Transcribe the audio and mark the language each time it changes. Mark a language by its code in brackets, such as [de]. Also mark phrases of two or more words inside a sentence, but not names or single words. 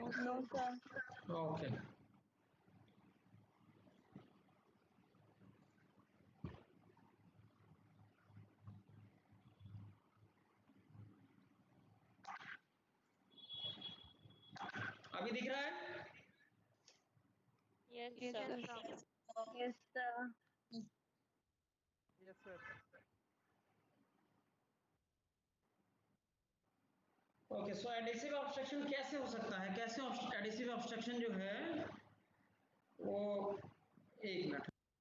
[en] No, sir. [hi] ओके, अभी दिख रहा है? [en] Yes, Yes, sir. sir. Yes, sir. Yes, sir. OK, so adhesive obstruction [hi] कैसे हो सकता है? कैसे [en] adhesive obstruction [hi] जो है वो, एक मिनट,